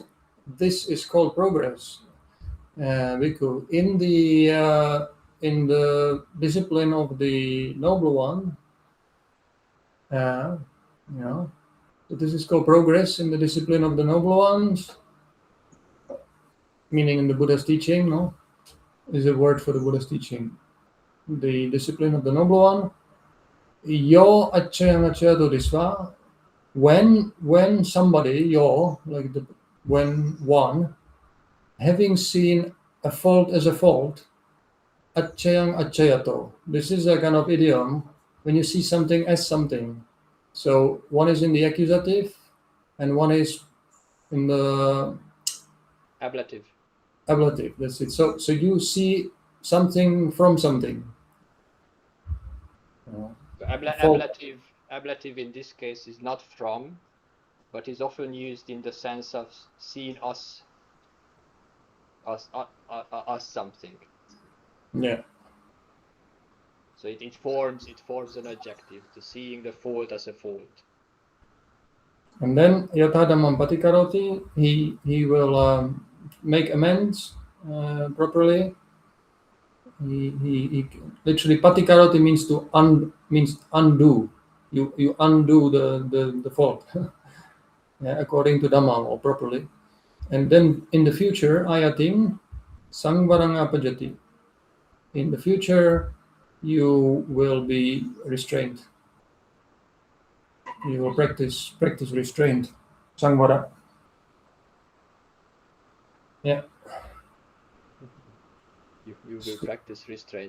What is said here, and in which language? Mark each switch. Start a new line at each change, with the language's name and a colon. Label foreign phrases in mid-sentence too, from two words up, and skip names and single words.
English: This is called progress. Bhikkhu, in the discipline of the noble one, so this is called progress in the discipline of the noble ones, meaning in the Buddha's teaching, no? Is a word for the Buddha's teaching. The discipline of the noble one.
Pali: Yo acchayang acchayato disva.
English: When somebody, when one, having seen a fault as a fault,
Pali: acchayang acchayato.
English: This is a kind of idiom when you see something as something. So one is in the accusative and one is in the Ablative. Ablative, that's it. So you see something from something. Ablative in this case is not from, but is often used in the sense of seen as something. Yeah. So it forms an adjective, to seeing the fault as a fault. And then
Pali: yatha dhammam patikaroti,
English: he will make amends properly. He literally patikaroti means undo. You undo the fault, according to Dhamma, or properly. And then in the future,
Pali: ayatim sangvarang apajati.
English: In the future, you will be restrained. You will practice restraint, sangvara. Yeah. You will practice restraint.